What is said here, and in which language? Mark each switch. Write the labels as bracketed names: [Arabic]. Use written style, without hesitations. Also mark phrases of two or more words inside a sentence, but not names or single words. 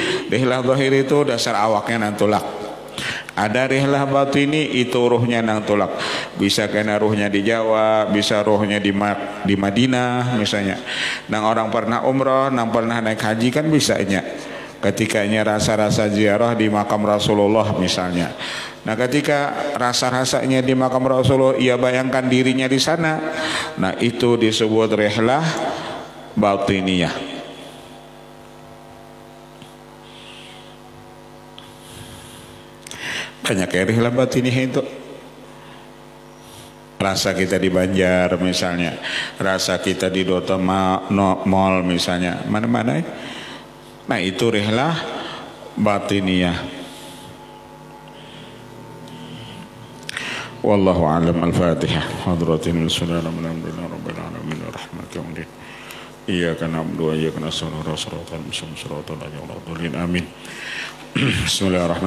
[Arabic] رحلة ظاهري [Banjar] itu dasar awaknya nang tulak. Ada [Arabic] رحلة باطني [Banjar] itu ruhnya nang tulak. Bisa kena ruhnya di Jawa, bisa ruhnya di Madinah misalnya. Nang orang pernah umroh, nang pernah naik haji kan bisanya. [Indonesian] Ketikanya rasa-rasa ziarah di makam Rasulullah misalnya. Nah ketika rasa-rasanya di makam Rasulullah, ia bayangkan dirinya di sana. Nah itu disebut [Arabic] رحلة باطنية. [Indonesian] Banyak ya [Arabic] رحلة باطنية [Indonesian] itu. Rasa kita di Banjar misalnya, rasa kita di Dota Mall misalnya, mana-mana. Nah itu [Arabic] رحلة باطنية. والله أعلم. الفاتحة. حضرة بسم الله الرحمن الرحيم. رب العالمين الرحمن الرحيم. إياك نعبد وإياك نستعين. الصراط المستقيم صراط الذين أنعمت عليهم.